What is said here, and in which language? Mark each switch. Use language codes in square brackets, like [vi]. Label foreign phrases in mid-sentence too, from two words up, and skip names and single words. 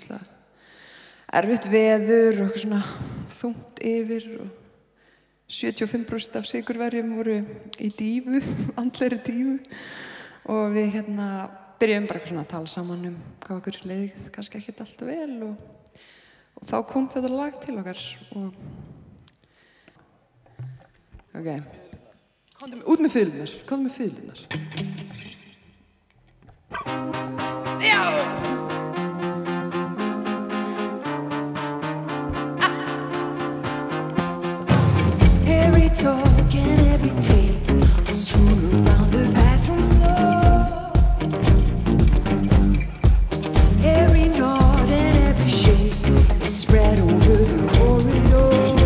[is] rosalega erfitt veður og eitthvað svona þungt yfir og 75% af sykurverjum voru í dífu, andlegri dífu og við byrjuðum bara svona að tala saman hvað okkur leið kannski ekkert alltaf vel og þá kom þetta lag til okkar og út með fiðlurnar. Já! [en] Every talk and every take are strewn around the bathroom floor. Every nod and every shake is spread over the corridor.